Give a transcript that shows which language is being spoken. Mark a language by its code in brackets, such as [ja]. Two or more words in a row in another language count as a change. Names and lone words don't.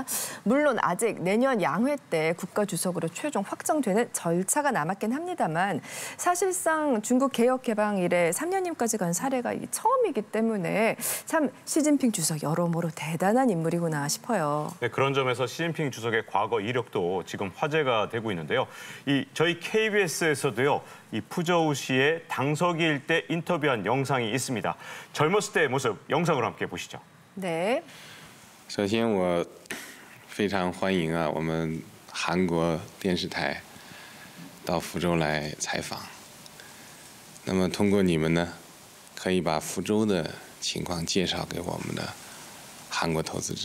[ko] 물론 아직 내년 양회 때 국가주석으로 최종 확정되는 절차가 남았긴 합니다만 사실상 중국 개혁 개방 이래 3년임까지 간 사례가 처음이기 때문에 참 시진핑 주석 여러모로 대단한 인물이구나 싶어요. 네, 그런 점에서 시진핑 주석의 과거 이력도 지금 화제가 되고 있는데요. 저희 KBS에서도요, 이 푸저우 씨의 당서기일 때 인터뷰한 영상이 있습니다. 젊었을 때의 모습 영상으로 함께 보시죠. 네. [zh] 首先我非常欢迎我们韩国电视台到福州来采访。那么通过你们呢，可以把福州的情况介绍给我们的韩国投资者。